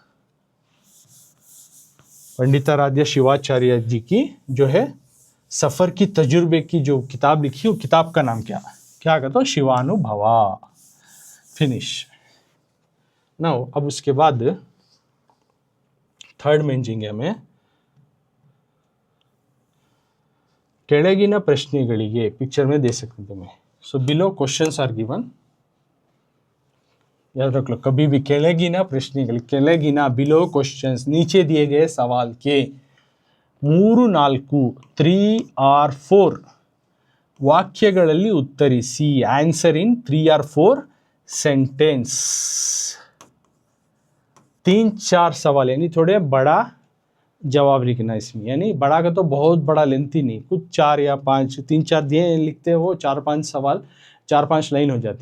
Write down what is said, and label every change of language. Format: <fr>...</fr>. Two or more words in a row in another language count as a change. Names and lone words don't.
<hi>पंडिताराध्य शिवाचार्य जी की जो है सफ़र की तजुर्बे की जो किताब लिखी, वो किताब का नाम क्या कहते? तो शिवानुभवा. फिनिश. नाउ अब उसके बाद थर्ड में जाएंगे हमें.</hi> <kn>ಕೆಳಗಿನ ಪ್ರಶ್ನೆಗಳಿಗೆ</kn> <hi>पिक्चर में दे सकते हैं.</hi> <en>So below questions are given.</en> <hi>याद रख लो कभी भी</hi> <kn>ಕೆಳಗಿನ ಪ್ರಶ್ನೆಗಳು, ಕೆಳಗಿನ</kn> <en>below questions</en> <hi>नीचे दिए गए सवाल के 3-4 3 or 4</hi> <kn>ವಾಕ್ಯಗಳಲ್ಲಿ ಉತ್ತರಿಸಿ.</kn> <en>Answer in 3 or 4 sentence.</en> <hi>3-4 सवाल यानी थोड़े बड़ा जवाब लिखना इसमें, यानी बड़ा का तो बहुत बड़ा लेंथी नहीं, कुछ 4 या 5 3-4 दिए लिखते हो, 4-5 सवाल 4-5 लाइन हो जाती है.</hi>